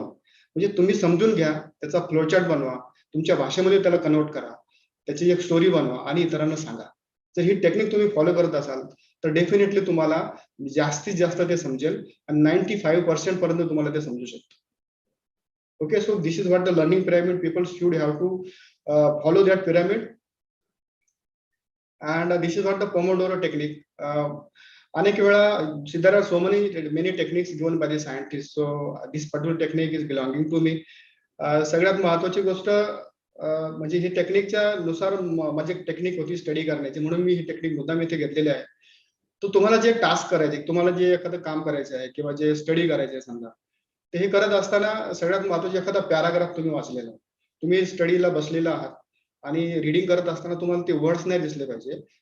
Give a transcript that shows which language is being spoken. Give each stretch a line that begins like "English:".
Marathi: म्हणजे तुम्ही समजून घ्या, त्याचा फ्लोचार्ट बनवा, तुमच्या भाषेमध्ये त्याला कन्वर्ट करा, त्याची एक स्टोरी बनवा आणि इतरांना सांगा. जर ही टेक्निक तुम्ही फॉलो करत असाल तर डेफिनेटली तुम्हाला जास्तीत जास्त ते समजेल आणि 95% पर्यंत तुम्हाला ते समजू शकतं.
English: Okay, so this is what the learning pyramid, people should have to follow that pyramid. And this is what the Pomodoro technique.
Marathi: अनेक वेळा
English: there are so many techniques given by the scientists, so this particular technique is belonging to me.
Marathi: सगळ्यात महत्वाची गोष्ट म्हणजे ही टेक्निकच्या नुसार माझी technique होती स्टडी करण्याची, म्हणून मी ही टेक्निक मुद्दाम इथे घेतलेली आहे. तो तुम्हाला जे टास्क करायचे, तुम्हाला जे एखादं काम करायचं आहे किंवा जे स्टडी करायचं आहे समजा, ते हे करत असताना सगळ्यात महत्वाचे एखादा पॅराग्राफ तुम्ही वाचलेला, तुम्ही स्टडीला बसलेला आहात आणि रिडिंग करत असताना तुम्हाला ते वर्ड्स नाही दिसले पाहिजे.